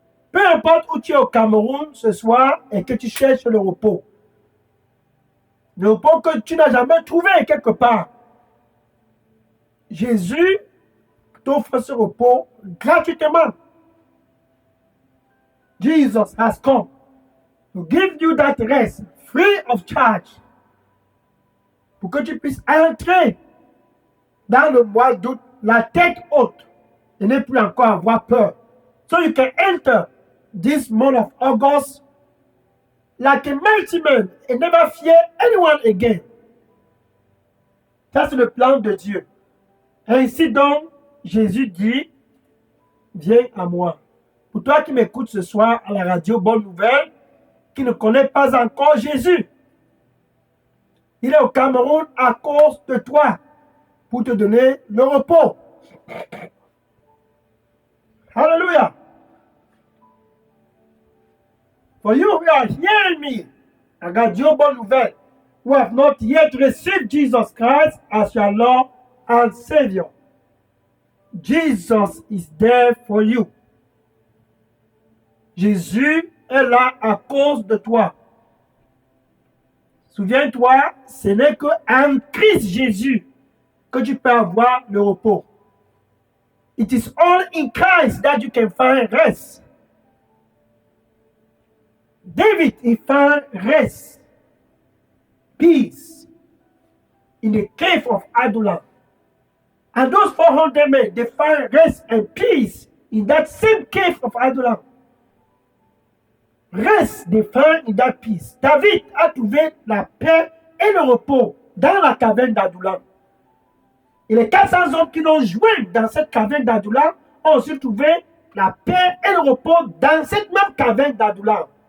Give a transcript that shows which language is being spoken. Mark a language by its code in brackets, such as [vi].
[fr] Peu importe où tu es au Cameroun ce soir et que tu cherches le repos. Le repos que tu n'as jamais trouvé quelque part. Jésus t'offre ce repos gratuitement. [en] Jesus has come to give you that rest free of charge. [fr] Pour que tu puisses entrer dans le mois d'août la tête haute et ne plus encore avoir peur. [en] So you can enter this month of August like a mighty man and never fear anyone again. [fr] Ça, c'est le plan de Dieu. Ainsi donc, Jésus dit, viens à moi. Pour toi qui m'écoutes ce soir à la radio Bonne Nouvelle, qui ne connaît pas encore Jésus, il est au Cameroun à cause de toi, pour te donner le repos. Hallelujah. [en] For you who are hearing me, à radio Bonne Nouvelle, who have not yet received Jesus Christ as your Lord and Savior, Jesus is there for you. [fr] Jésus est là à cause de toi. Souviens-toi, ce n'est qu'en Christ Jésus que tu peux avoir le repos. [en] It is all in Christ that you can find rest. David, he found rest, peace, in the cave of Adullam. And those 400 men, they found rest and peace in that same cave of Adullam. Reste des fins et that peace. [fr] David a trouvé la paix et le repos dans la caverne d'Adullam. Et les 400 hommes qui l'ont joué dans cette caverne d'Adullam ont aussi trouvé la paix et le repos dans cette même caverne d'Adullam.